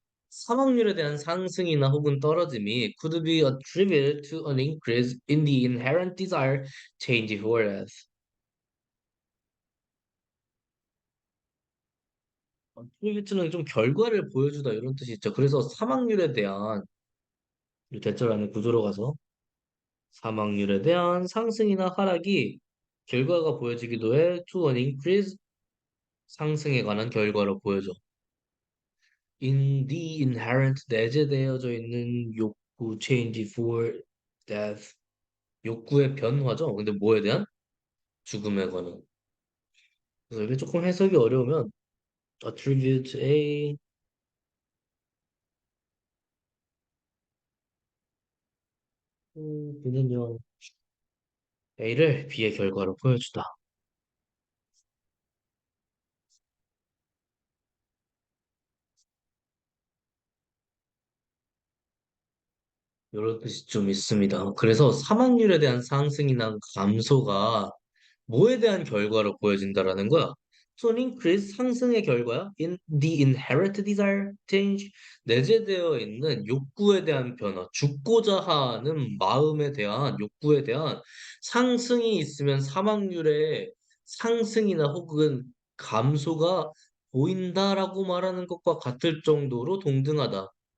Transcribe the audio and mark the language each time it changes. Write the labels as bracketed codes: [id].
[ko] 사망률에 대한 상승이나 혹은 떨어짐이 [en] could be attributed to an increase in the inherent desire change for death. [ko] attribute는 좀 결과를 보여주다 이런 뜻이 있죠. 그래서 사망률에 대한 이 대절 안에 구조로 가서 사망률에 대한 상승이나 하락이 결과가 보여지기도 해 [en] to an increase [ko] 상승에 관한 결과로 보여져. [en] In the inherent [ko] 내재되어져 있는 욕구 [en] change for death [ko] 욕구의 변화죠. 근데 뭐에 대한? 죽음에 관한. 그래서 이게 조금 해석이 어려우면 attribute A B는요 A를 B의 결과로 보여주다. 이런 뜻이 좀 있습니다. 그래서 사망률에 대한 상승이나 감소가 뭐에 대한 결과로 보여진다라는 거야? [en] So an increase [ko] 상승의 결과야. [en] In the inherent desire change [ko] 내재되어 있는 욕구에 대한 변화, 죽고자 하는 마음에 대한 욕구에 대한 상승이 있으면 사망률의 상승이나 혹은 감소가 보인다라고 말하는 것과 같을 정도로 동등하다.